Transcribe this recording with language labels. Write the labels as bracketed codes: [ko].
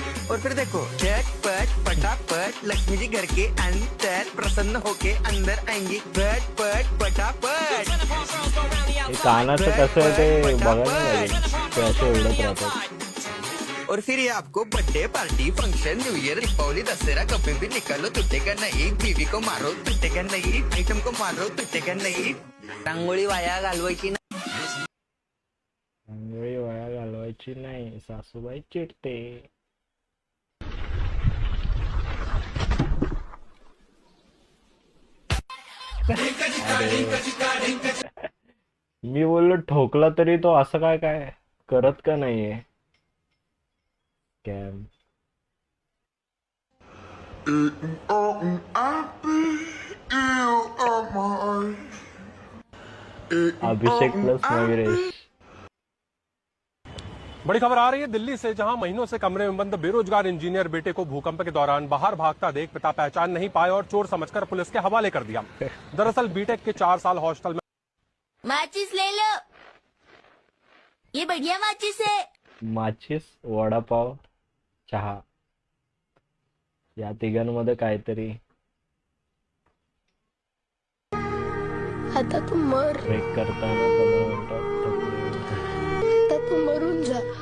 [hi] और फिर देखो झटपट पटापट लक्ष्मी जी घर के अंदर प्रसन्न होके अंदर आएंगी झटपट पटापट. [mr] हे कानाचं कसं आहे ते बघायला लागेल ते असे उडत राहतात. [hi] और फिर ये आपको birthday party function new year Deepawali Dussehra कभी भी निकालो टूटेगा नहीं. बीवी को मारो टूटेगा नहीं. आइटम को मारो टूटेगा नहीं. [mr] रांगोळी वाया घालवायची नाही. रांगोळी वाया घालवायची नाही सासूबाई चिडते. मी बोललो ठोकला तरी तो असं काय काय करत का नाहीये कॅम. अभिषेक प्लस नवीरेश. [hi] बड़ी खबर आ रही है दिल्ली से, जहां महीनों से कमरे में बंद बेरोजगार इंजीनियर बेटे को भूकंप के दौरान बाहर भागता देख पिता पहचान नहीं पाए और चोर समझकर पुलिस के हवाले कर दिया. दरअसल बीटेक के 4 साल हॉस्टल में माचिस ले लो, ये बढ़िया माचिस है. [mr] माचीस वडापाव चहा या तिघांमध्ये काहीतरी आता तू मर, ब्रेक करताना 15 मिनिटात थकले. आता तू मरून जा.